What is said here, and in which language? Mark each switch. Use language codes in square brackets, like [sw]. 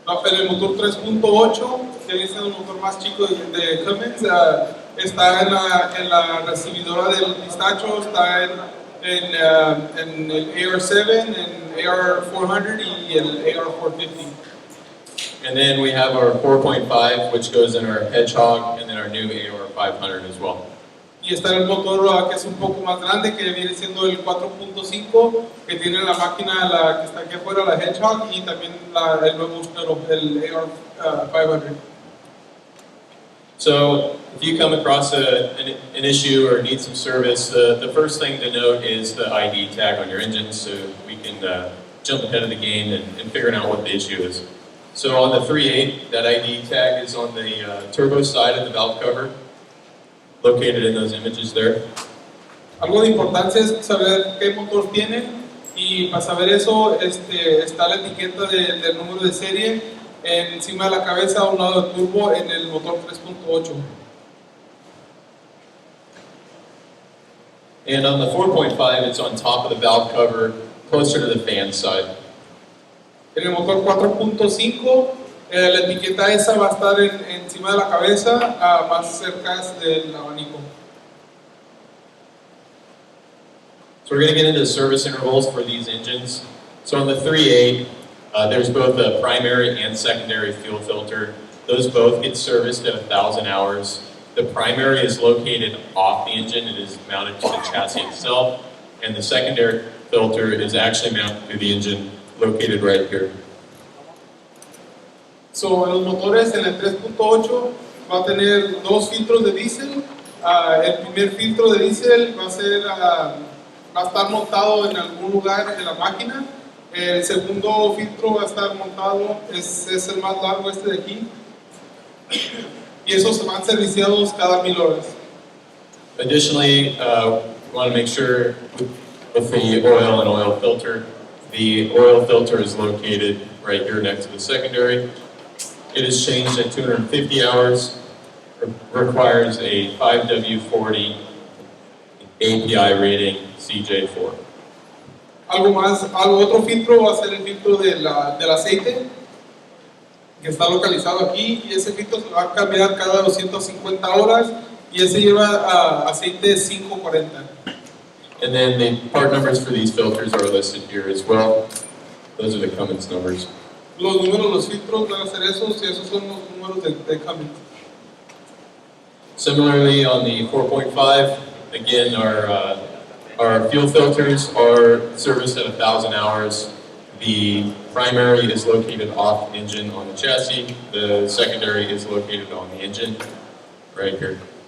[es] En el motor 3.8, que viene siendo el motor más chico de Cummins, está en la recibidora del pistacho, está en el AR7, en AR400 y el AR450. [en] And then we have our 4.5, which goes in our Hedgehog, and then our new AR500 as well. [es] Y está el motor que es un poco más grande, que viene siendo el 4.5, que tiene la máquina que está aquí afuera, la Hedgehog, y también el nuevo el AR500. [en] So if you come across an issue or need some service, the first thing to note is the ID tag on your engine, so we can jump ahead of the game and figuring out what the issue is. So on the 3.8, that ID tag is on the turbo side of the valve cover, located in those images there. [es] Algo de importancia es saber qué motor tiene, y para saber eso está la etiqueta del número de serie encima de la cabeza a un lado del turbo en el motor 3.8. [en] And on the 4.5, it's on top of the valve cover, closer to the fan side. [es] En el motor 4.5, la etiqueta esa va a estar encima de la cabeza, más cerca del abanico. [en] So we're going to get into the service intervals for these engines. So on the 3.8, there's both a primary and secondary fuel filter. Those both get serviced at 1,000 hours. The primary is located off the engine. It is mounted to the chassis itself. And the secondary filter is actually mounted to the engine, located right here. [es] So, en los motores, en el 3.8 va a tener dos filtros de diésel. El primer filtro de diésel va a estar montado en algún lugar en la máquina. El segundo filtro va a estar montado, es el más largo de aquí. Y esos se van serviciados cada 1000 horas. [en] Additionally, we want to make sure with the oil and oil filter, the oil filter is located right here next to the secondary. It is changed at 250 hours, requires a 5W40 API rating CJ4. [es] Otro filtro va a ser el filtro del aceite, que está localizado aquí, y ese filtro se va a cambiar cada 250 horas, y ese lleva aceite 540. [en] And then the part numbers for these filters are listed here as well. Those are the Cummins numbers. [es] Los números, los filtros van a ser esos, y esos son los números de Cummins. [en] Similarly, on the 4.5, again, our fuel filters are serviced at 1,000 hours. The primary is located off the engine on the chassis. The secondary is located on the engine, right here.